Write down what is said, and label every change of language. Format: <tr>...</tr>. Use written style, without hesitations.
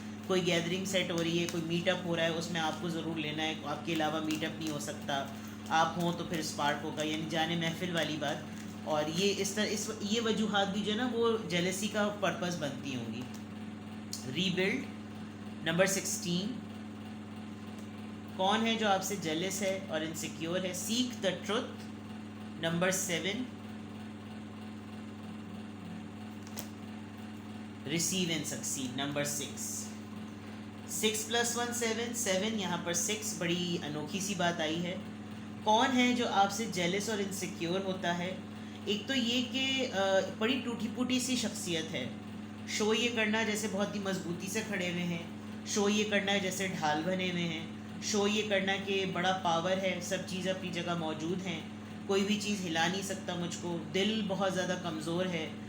<ur>کوئی gathering set ہو رہی ہے, کوئی میٹ اپ ہو رہا ہے, اس میں آپ کو ضرور لینا ہے, آپ کے علاوہ میٹ اپ نہیں ہو سکتا, آپ ہوں تو پھر اسپارک ہوگا, یعنی جانے محفل والی بات. اور یہ اس طرح یہ وجوہات بھی جو ہے نا وہ جیلسی کا پرپس بنتی ہوں گی. ری بلڈ نمبر 16, کون ہے جو آپ سے جیلس ہے اور انسیکیور ہے.</ur> <en>Seek the truth number 7, receive and succeed number 6.</en> <ur>6 + 1 7, 7 یہاں پر 6 بڑی انوکھی سی بات آئی ہے. کون ہے جو آپ سے جیلس اور انسیکیور ہوتا ہے. ایک تو یہ کہ بڑی ٹوٹی پوٹی سی شخصیت ہے, شو یہ کرنا جیسے بہت ہی مضبوطی سے کھڑے ہوئے ہیں, شو یہ کرنا ہے جیسے ڈھال بنے ہوئے ہیں, شو یہ کرنا کہ بڑا پاور ہے, سب چیز اپنی جگہ موجود ہیں, کوئی بھی چیز ہلا نہیں سکتا مجھ کو, دل بہت زیادہ کمزور ہے.</ur>